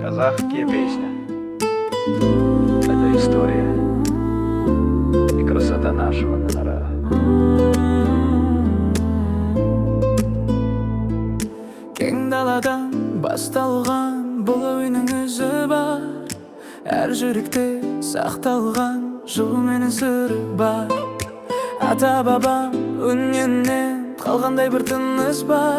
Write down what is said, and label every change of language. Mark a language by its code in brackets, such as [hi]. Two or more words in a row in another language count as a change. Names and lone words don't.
[ru] Казахские песни. Это история и красота нашего народа. [kk] Кең даладан басталған бұл әуеннің өзі бар. Әр жүректе сақталған жыл менен сыры бар. Ата бабам үнінен қалғандай бір тыныс бар.